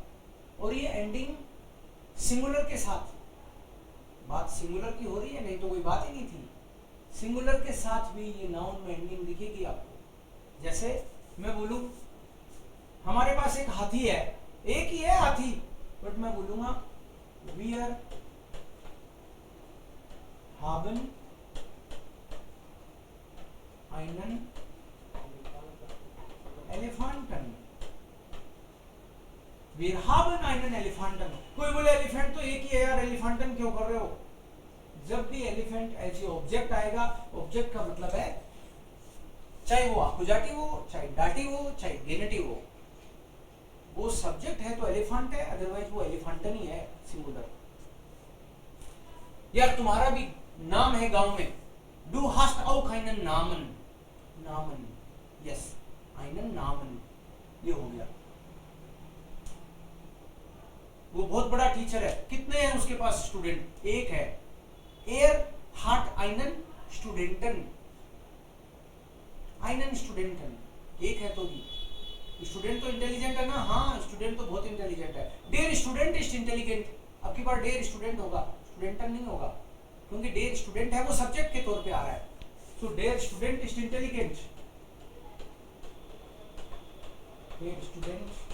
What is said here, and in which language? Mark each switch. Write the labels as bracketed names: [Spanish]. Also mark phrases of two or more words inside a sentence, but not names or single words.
[Hindi] और ये एंडिंग सिंगुलर के साथ, बात सिंगुलर की हो रही है, नहीं तो कोई बात ही नहीं थी। सिंगुलर के साथ भी ये नाउन में एंडिंग दिखेगी आपको। जैसे मैं बोलूं हमारे पास एक हाथी है, एक ही है हाथी, बट मैं बोलूंगा [German] wir haben einen Elefanten, wir haben einen Elefanten. [Hindi] कोई बोले एलिफेंट तो एक ही है यार, एलिफेंटन क्यों कर रहे हो? जब भी [English] elephant as a object [Hindi] आएगा, ऑब्जेक्ट का मतलब है चाहे वो आकुजाटिव हो, चाहे डाटिव हो, चाहे गेनेटिव हो, वो सब्जेक्ट है तो एलिफेंट है, अदरवाइज वो एलिफेंटन ही है, सिंगुलर। यार तुम्हारा भी नाम है गांव में, [German] du hast auch einen Namen, नामन, यस, einen Namen, [Hindi] ये हो गया। वो बहुत बड़ा टीचर है, कितने हैं उसके पास स्टूडेंट? [German] एक है। er hat einen Studenten, einen Studenten, [Hindi] एक है तो भी। स्टूडेंट तो इंटेलिजेंट है ना, हाँ स्टूडेंट तो बहुत इंटेलिजेंट है। [German] der Student ist intelligent, [Hindi] अब की बार [German] der Student [Hindi] होगा, स्टूडेंटन नहीं होगा, क्योंकि [German] der Student [Hindi] है वो सब्जेक्ट के तौर पे आ रहा है। [German] so der Student ist intelligent, der Student.